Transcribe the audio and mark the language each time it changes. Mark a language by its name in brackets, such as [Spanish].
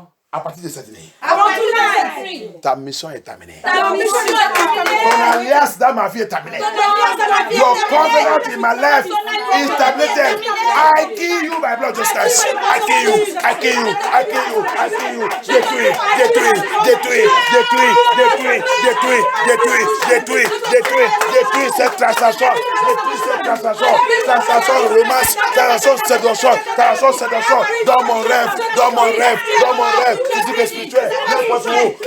[French] À partir de cette année. Ta mission est terminée. Ton alliance dans ma vie est terminée. [English] Your covenant in my life is terminated. I kill you by blood justice. I kill you. I kill you. I kill you. I kill you. [French] Détruis, détruis, détruis, détruis, détruis, détruis, détruis, détruis, détruis, détruis cette transaction. Détruis cette transaction. Transaction romance. Transaction séduction. Transaction séduction. Dans mon rêve. Dans mon rêve. Dans mon rêve. Physique et spirituel. N'importe où.